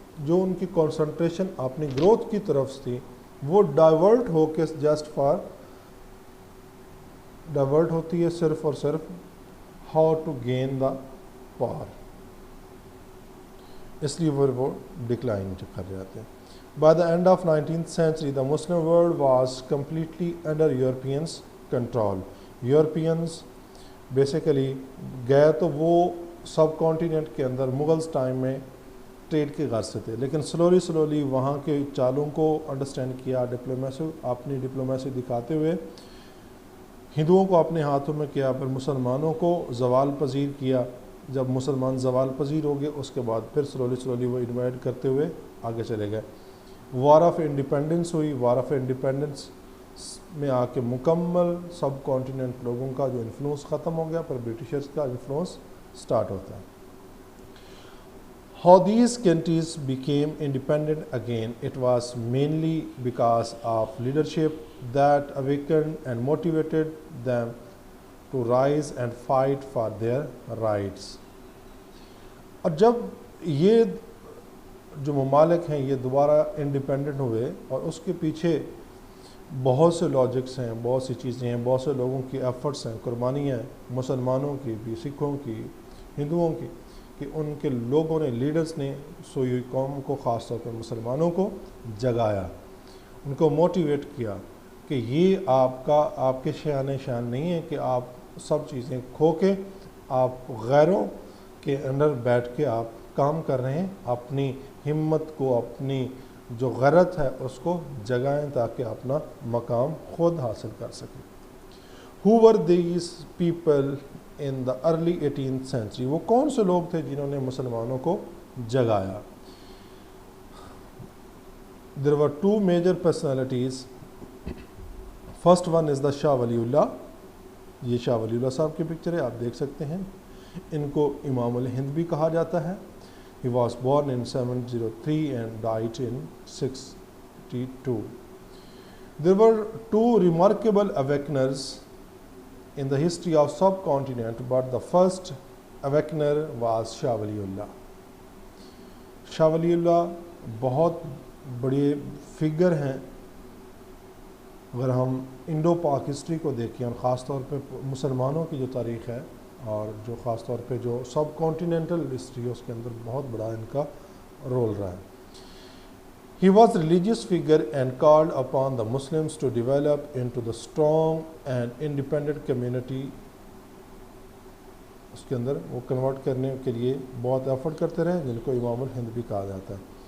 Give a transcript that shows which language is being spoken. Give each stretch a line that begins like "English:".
Urdu: جو ان کی کنسنٹریشن اپنی گروتھ کی طرف تھی وہ ڈائیورٹ ہو کے ڈائیورٹ ہوتی ہے صرف اور صرف
English: how to gain the power,
Urdu: اس لیے وہ ڈکلائن کر جاتے ہیں.
English: By the end of 19th century, the Muslim world was completely under Europeans' control.
Urdu: Europeans basically گئے تو وہ سب کانٹیننٹ کے اندر مغلز ٹائم میں ٹریڈ کے غرض سے تھے, لیکن سلولی وہاں کے چالوں کو انڈرسٹینڈ کیا, اپنی ڈپلومیسی دکھاتے ہوئے ہندوؤں کو اپنے ہاتھوں میں کیا, پھر مسلمانوں کو زوال پذیر کیا. جب مسلمان زوال پذیر ہو گئے اس کے بعد پھر سلولی وہ انوائٹ کرتے ہوئے آگے چلے گئے. وار آف انڈیپینڈنس ہوئی, وار آف انڈیپینڈنس میں آ کے مکمل سب کانٹیننٹ لوگوں کا جو انفلوئنس ختم ہو گیا, پر برٹشرز کا انفلوئنس سٹارٹ ہوتا ہے.
English: How these countries became independent again, it was mainly because of leadership that awakened and motivated them to rise and fight for their rights.
Urdu: اور جب یہ جو ممالک ہیں یہ دوبارہ انڈیپینڈنٹ ہوئے, اور اس کے پیچھے بہت سے لاجکس ہیں, بہت سی چیزیں ہیں, بہت سے لوگوں کی ایفرٹس ہیں, قربانیاں ہیں, مسلمانوں کی بھی, سکھوں کی, ہندوؤں کی, کہ ان کے لوگوں نے, لیڈرز نے سوئی قوم کو, خاص طور پر مسلمانوں کو جگایا, ان کو موٹیویٹ کیا کہ یہ آپ کے شان نہیں ہے کہ آپ سب چیزیں کھو کے آپ غیروں کے اندر بیٹھ کے آپ کام کر رہے ہیں. اپنی ہمت کو, اپنی جو غیرت ہے اس کو جگائیں تاکہ اپنا مقام خود حاصل کر سکیں.
English: Who were these people in the early 18th century?
Urdu: وہ کون سے لوگ تھے جنہوں نے مسلمانوں کو جگایا؟
English: There were two major personalities. First one is the Shah Wali Ullah.
Urdu: یہ شاہ ولی اللہ صاحب کی پکچر ہے, آپ دیکھ سکتے ہیں. ان کو امام الہند بھی کہا جاتا ہے.
English: He was born in 703 and died in 662. There were two remarkable awakeners in the history of subcontinent, but the first awakener was Shah Waliullah.
Urdu: Shah Wali اللہ بہت بڑے فگر ہیں. اگر ہم انڈو پاک ہسٹری کو دیکھیں اور خاص طور پہ مسلمانوں کی جو تاریخ ہے اور جو خاص طور پہ جو سب کانٹیننٹل ہسٹری ہے اس کے اندر بہت بڑا ان کا رول رہا ہے.
English: He was a religious figure and called upon the Muslims to develop into the strong and independent community.
Urdu: اس کے اندر وہ کنورٹ کرنے کے لیے بہت ایفرٹ کرتے رہے جن کو امام الہند بھی کہا جاتا ہے.